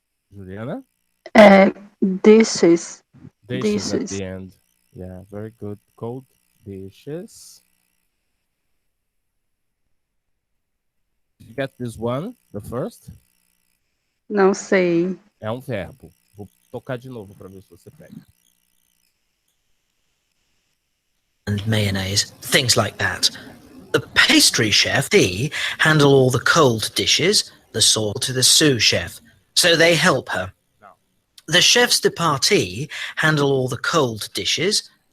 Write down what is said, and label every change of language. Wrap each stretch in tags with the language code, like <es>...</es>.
<en>Juliana? Dishes. Dishes at Dishes. the end. Yeah, very good. Cold dishes. Did you get this one, the first?</en> <pt>Não sei. É um verbo. Vou tocar de novo para ver se você pega.</pt> <en>and mayonnaise, things like that. The pastry chef, they handle all the cold dishes, the sauce to the sous chef, so they help her. No. The chefs de partie handle all the cold dishes.</en>